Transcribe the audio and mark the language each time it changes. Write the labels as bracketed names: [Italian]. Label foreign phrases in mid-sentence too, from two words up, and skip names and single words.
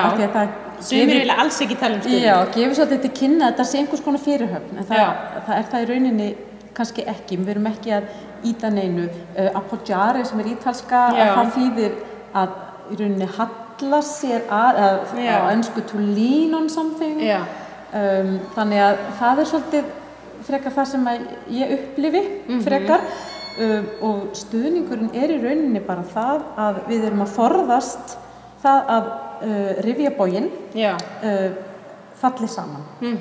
[Icelandic] sumir vilja alls ekki tala stuðning. Já, gefur svolítið til kynna að þetta sé einhvers konar fyrirhöfn, en það er það í rauninni kannski ekki. Við erum ekki að ýta neinu. Appoggiare sem er ítalska, það þýðir að í rauninni halla sér á ensku [English] to lean on something. [Icelandic] Þannig að það er svolítið frekar það sem ég upplifi frekar. Og stuðningurinn er í rauninni bara það að við erum að forðast það að rifjaboginn falli saman.